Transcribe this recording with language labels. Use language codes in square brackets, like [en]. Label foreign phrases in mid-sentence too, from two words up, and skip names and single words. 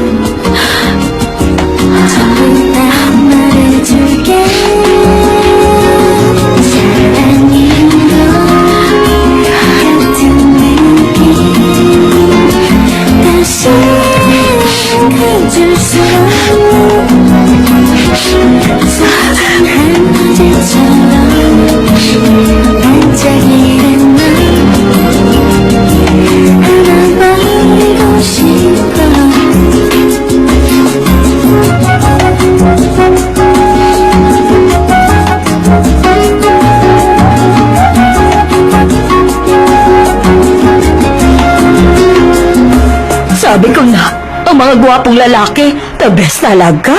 [ko] 전부 다 말해줄게 사랑인 것 같은 느낌 다시 가질 수 없는 소중한 어제처럼 반짝이는 널 안아버리고 싶어 [tl] Sabi ko na, ang mga gwapong lalaki, [en] the best [tl] talaga.